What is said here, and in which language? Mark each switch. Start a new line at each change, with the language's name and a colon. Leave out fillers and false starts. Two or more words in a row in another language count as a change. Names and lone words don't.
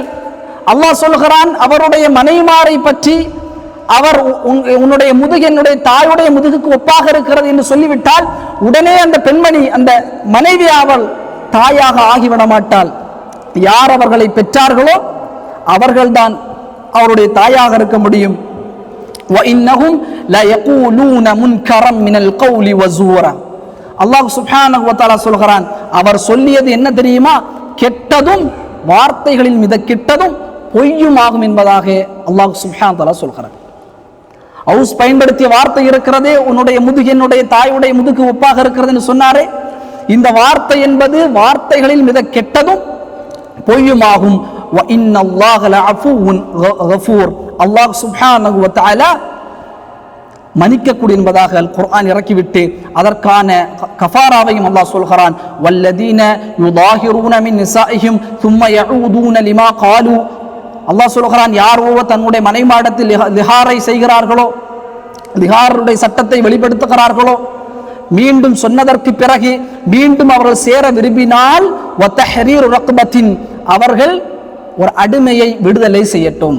Tamil: அல்லாஹ் சொல்கிறான், அவருடைய மனைவிமாரை பற்றி அவர் உன்னுடைய முதுகு என்னுடைய தாயுடைய முதுகுக்கு ஒப்பாக இருக்கிறது என்று சொல்லிவிட்டால், உடனே அந்த பெண்மணி, அந்த மனைவி அவள் தாயாக ஆகிவிட மாட்டாள். யார் அவர்களை பெற்றார்களோ அவர்கள்தான் அவருடைய தாயாக இருக்க முடியும்.
Arabic: وَإِنَّهُمْ لَيَقُولُونَ مُنْكَرًا مِنَ الْقَوْلِ وَزُورًا. الله سبحانه و تعالى
Tamil: சொல்கிறான், அவர் சொல்லியது என்ன தெரியுமா? கெட்டதும் வார்த்தைகளில் மிக கெட்டதும் பொய்யுமாகும் என்பதாக
Arabic: الله سبحانه و تعالى
Tamil: சொல்கிறான். அவுஸ் பயன்படுத்திய வார்த்தை இருக்கிறதே, உன்னுடைய முதுகு என்னுடைய தாயுடைய முதுகு ஒப்பாக இருக்கிறது என்று சொன்னாரே, இந்த வார்த்தை என்பது வார்த்தைகளில் மிக கெட்டதும் பொய்யுமாகும்.
Arabic: وَإِنَّ اللَّهَ لَعَفُوٌّ غَفُورٌ. الله سبحانه و تعالى
Tamil: மன்னிக்கக்கூடிய என்பதாக அல் குர்ஆன் இறக்கிவிட்டு அதற்கான கஃபாராவையும் அல்லாஹ் சொல்கிறான்.
Arabic: والذين يظاهرون من نسائهم ثم يعودون لما قالوا.
Tamil: அல்லாஹ் சொல்கிறான், யார் ஒருவர் தன்னுடைய மனைவிமாடத்தில் லிஹாரை செய்கிறார்களோ, லிஹாருடைய சட்டத்தை வெளிப்படுத்துகிறார்களோ, மீண்டும் சொன்னதற்கு பிறகு மீண்டும் அவர்கள் சேர விரும்பினால்
Arabic: وتحرير رقبة,
Tamil: அவர்கள் ஒரு அடிமையை விடுதலை செய்யட்டும்.